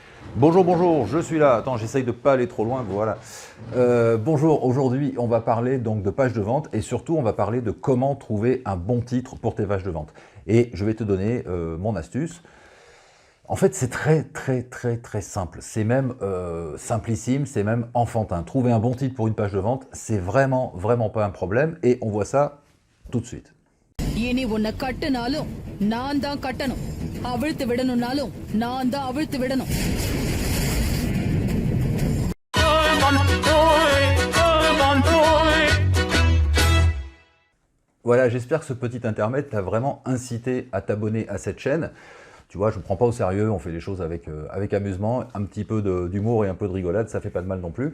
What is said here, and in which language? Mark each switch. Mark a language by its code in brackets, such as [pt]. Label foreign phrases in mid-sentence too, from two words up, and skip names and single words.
[fr] Bonjour, bonjour, je suis là. Attends, j'essaye de pas aller trop loin, voilà. Bonjour, aujourd'hui, on va parler donc de pages de vente et surtout, on va parler de comment trouver un bon titre pour tes pages de vente. Et je vais te donner mon astuce. En fait, c'est très simple. C'est même simplissime, c'est même enfantin. Trouver un bon titre pour une page de vente, c'est vraiment pas un problème et on voit ça tout de suite. [ta] இனி உன்னை கட்டுனாலும் நான் தான் கட்டணும், அவிழ்த்து விடணும்னாலும் நான் தான் அவிழ்த்து விடணும். [fr] Voilà, j'espère que ce petit intermède t'a vraiment incité à t'abonner à cette chaîne. Tu vois, je ne me prends pas au sérieux, on fait les choses avec amusement, un petit peu d'humour et un peu de rigolade, ça fait pas de mal non plus.